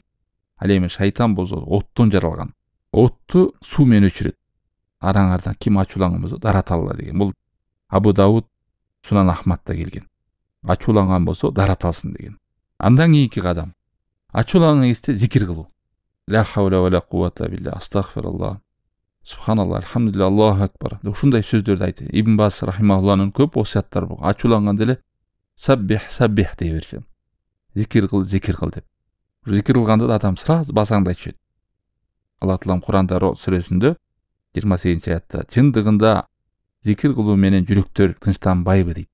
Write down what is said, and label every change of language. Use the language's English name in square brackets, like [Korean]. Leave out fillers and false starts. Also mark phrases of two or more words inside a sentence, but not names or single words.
[Kyrgyz] Ал эми шайтан болсо оттон жаралган. Отту суу менен өчүрөт. Араңардан ким ачууланган болсо дарат алла деген. Бул Абу Дауд, Сунан Ахмадда келген. Ачууланган болсо дарат алсын деген. Андан кийинки кадам ачууланган кезде зикир кылуу. [Arabic] لا حول ولا قوة بالله، أستغفر الله، سبحان الله، الحمد لله، الله أكبر. [Kyrgyz] Ушундай сөздөрдү айтты. Ибн Бас рахимахуллахнын көп осияттары бар. Ачууланганда эле саббих дей берчү. Зикир кыл деп. Зикир кылганда да адам сразу басаңдай түшөт. Алла таалам Куранда сүрөсүндө 28 аятта чындыгында зикир кылуу менен жүрөктөр тынчтанбайбы дейт.